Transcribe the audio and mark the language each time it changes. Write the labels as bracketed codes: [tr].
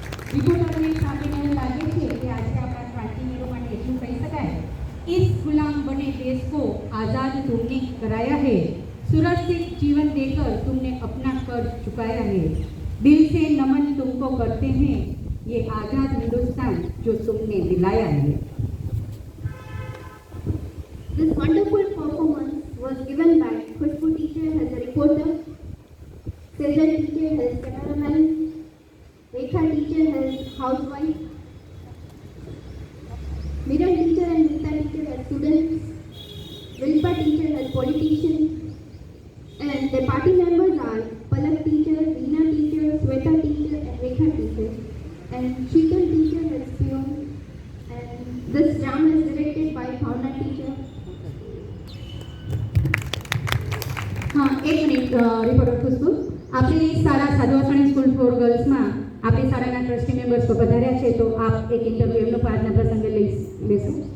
[gu] રિપોર્ટરને સાંભળીને એવું લાગે છે કે આજે આપણા ક્રાંતિવીરો માટે એટલું કહી શકાય, [hi] इस गुलाम बने देश को आज़ाद तुमने कराया है, सुरक्षित जीवन देकर तुमने अपना कर्ज चुकाया है, दिल से नमन तुमको करते हैं, ये आज़ाद हिंदुस्तान जो तुमने दिलाया है। [en] This wonderful performance was given by Khushbu teacher as a reporter, Sejal teacher as cameraman, Rekha teacher as housewife, Miran teacher and Nita teacher as students, Vilpa teacher as politician, and the party members are Palak teacher, Reena teacher, Sweta teacher and Rekha teacher, and Sheetal teacher as peon. And this drama is directed by Bhavna teacher. [gu] હા, એક minute reporter ખુશ્બુ, આપણી શાળા સાધુવાસણી school four ગર્લ્સમાં આપણી શાળાના trustee members તો પધાર્યા છે, તો આપ એક ઇન્ટરવ્યૂ એમનો આજના પ્રસંગે લેશો.